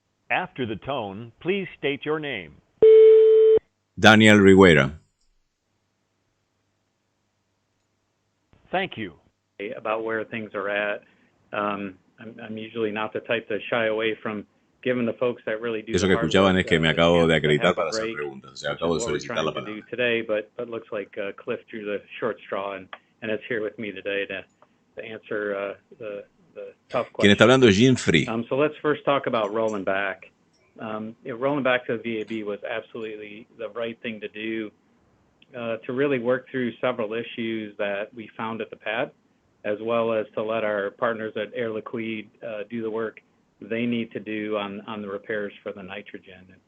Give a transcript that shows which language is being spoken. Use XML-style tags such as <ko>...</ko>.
<en>After the tone, please state your name. Daniel Riguera. Thank you. About where things are at. I'm usually not the type to shy away from giving the folks that really do.</en> <es>Eso que escuchaban es que me acabo de acreditar para hacer preguntas. O sea, acabo de solicitar la palabra.</es> <en>Today, but looks like Cliff drew the short straw and is here with me today to answer the tough question.</en> <es>Quien está hablando es Jim Free.</es> <en>So let's first talk about rolling back. Rolling back to the VAB was absolutely the right thing to do to really work through several issues that we found at the pad, as well as to let our partners at Air Liquide do the work they need to do on the repairs for the nitrogen.</en>